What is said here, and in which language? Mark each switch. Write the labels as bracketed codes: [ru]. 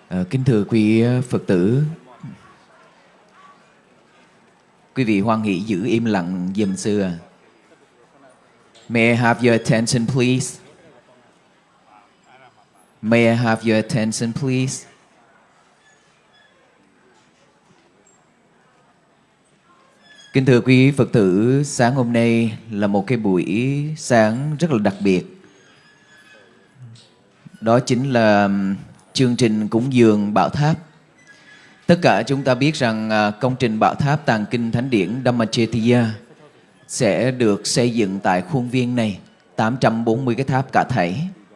[vi] Kính thưa quý Phật tử, quý vị hoan hỷ giữ im lặng giùm xưa. [en] May I have your attention, please? May I have your attention, please? [vi] Kính thưa quý Phật tử, sáng hôm nay là một cái buổi sáng rất là đặc biệt. Đó chính là chương trình cúng dường Bảo Tháp. Tất cả chúng ta biết rằng công trình Bảo Tháp Tàng Kinh Thánh Điển Dhammacetiya sẽ được xây dựng tại khuôn viên này, 840 cái tháp cả thảy.